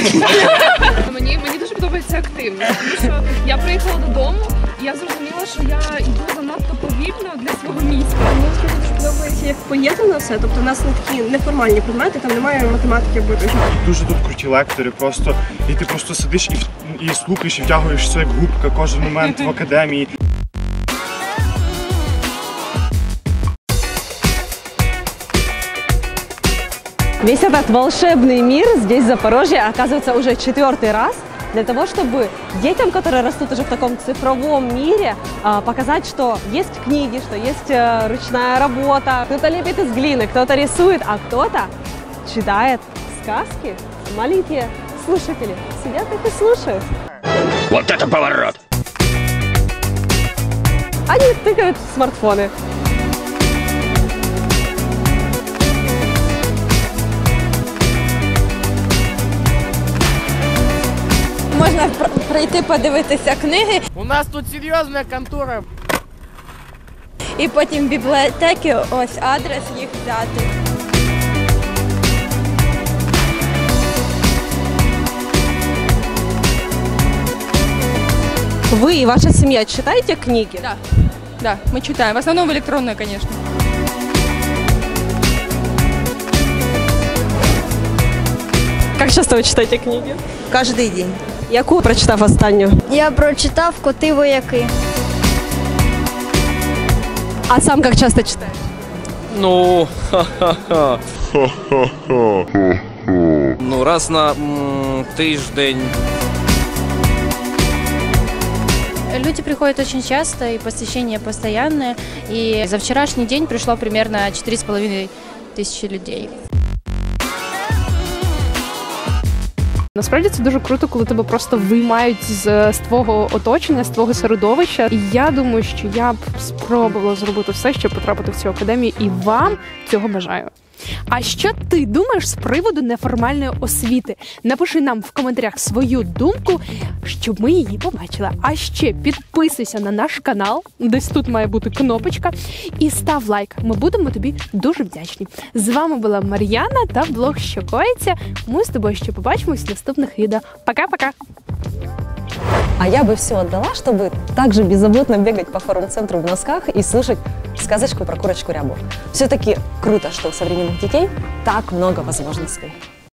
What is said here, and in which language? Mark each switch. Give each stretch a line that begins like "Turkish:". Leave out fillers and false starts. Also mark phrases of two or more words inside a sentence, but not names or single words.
Ukrainian: Мені дуже подобається активність, тому що я приїхала додому, і я зрозуміла, що я йду занадто повільно для свого міста. Мені дуже подобається, як поєднано все. Тобто у нас не такі неформальні предмети, там немає математики або Дуже тут круті лектори, просто і ти просто сидиш і слухаєш, і втягуєшся як губка кожен момент в академії.
Russian: Весь этот волшебный мир здесь, в Запорожье, оказывается уже 4-й раз для того, чтобы детям, которые растут уже в таком цифровом мире, показать, что есть книги, что есть ручная работа. Кто-то лепит из глины, кто-то рисует, а кто-то читает сказки. Маленькие слушатели сидят и слушают. Вот это поворот! Они тыкают в смартфоны.
Ukrainian: Можна прийти подивитися книги. У нас тут серйозна контора. І потім в бібліотеки, ось адрес їх взяти.
Russian: Вы и ваша семья читаете книги? Да, мы читаем. В основном электронные, конечно. Как часто вы читаете книги?
Ukrainian: Кожний день. Яку прочитав останню? Я прочитав «Коти-вояки».
Russian: А сам как часто читаешь?
Ukrainian: Ну, ха-ха-ха. Ну, раз на тиждень.
Russian: Люди приходят очень часто, и посещение постоянное. И за вчерашний день пришло примерно 4,5 тисячі людей.
Ukrainian: Насправді це дуже круто, коли тебе просто виймають з твого оточення, з твого середовища. І я думаю, що я б спробувала зробити все, щоб потрапити в цю академію, і вам цього бажаю. А що ти думаєш з приводу неформальної освіти? Напиши нам в коментарях свою думку, щоб ми її побачили. А ще підписуйся на наш канал, десь тут має бути кнопочка, і став лайк. Ми будемо тобі дуже вдячні. З вами була Мар'яна та блог «Що коїться?». Ми з тобою ще побачимось в наступних відео.
Russian: Пока-пока! А я бы все отдала, чтобы также беззаботно бегать по форум-центру в носках и слушать сказочку про курочку Рябу. Все-таки круто, что у современных детей так много возможностей.